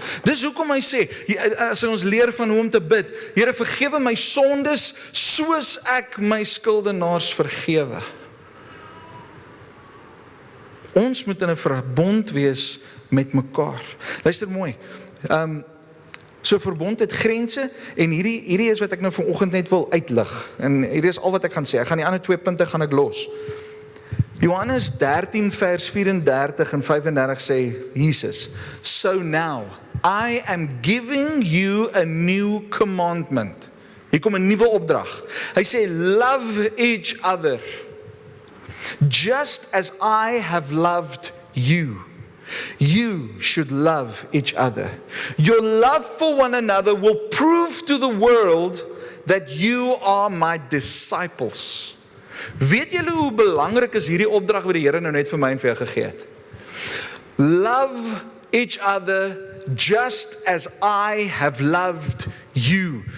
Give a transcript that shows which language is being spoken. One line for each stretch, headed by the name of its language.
Afrikaans: Dis hoekom hy sê, as ons leer van hoe om te bid, Here vergewe my sondes, soos ek my skuldenaars vergewe. Ons moet in 'n verbond wees met mekaar. Luister mooi, So verbond het grense en hierdie is wat ek nou vanoggend net wil uitlig. En hierdie is al wat ek gaan sê. Ek gaan die ander 2 punte gaan ek los. Johannes 13 vers 34 en 35 sê Jesus,
English: so now I am giving you a new commandment.
Afrikaans: Hier kom 'n nuwe opdrag. Hy sê
English: love each other just as I have loved you. You should love each other. Your love for one another will prove to the world that you are my disciples.
Afrikaans: Weet julle hoe belangrik is hierdie opdrag wat die Here nou net vir my en vir jou gegee het?
English: Love each other just as I have loved you.